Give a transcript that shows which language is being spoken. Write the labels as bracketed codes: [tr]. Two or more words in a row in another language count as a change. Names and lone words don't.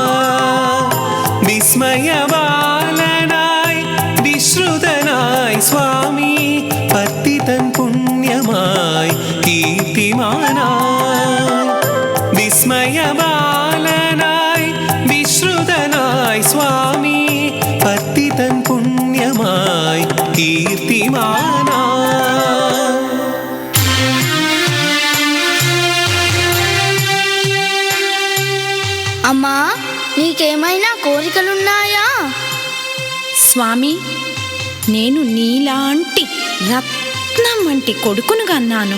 [ml] വിസ്മയബാലനായി വിശ്രുതനായി സ്വാമി പത്തിതൻ പുണ്യമായി കീർത്തിമാനായി. വിസ്മയബാലനായി വിശ്രുതനായി സ്വാമി പത്തിതൻ പുണ്യമായി കീർത്തിമാനായി. [te] అమ్మా నీకేమైనా కోరికలున్నాయా? స్వామి, నేను నీలాంటి రత్నం వంటి కొడుకును కన్నాను.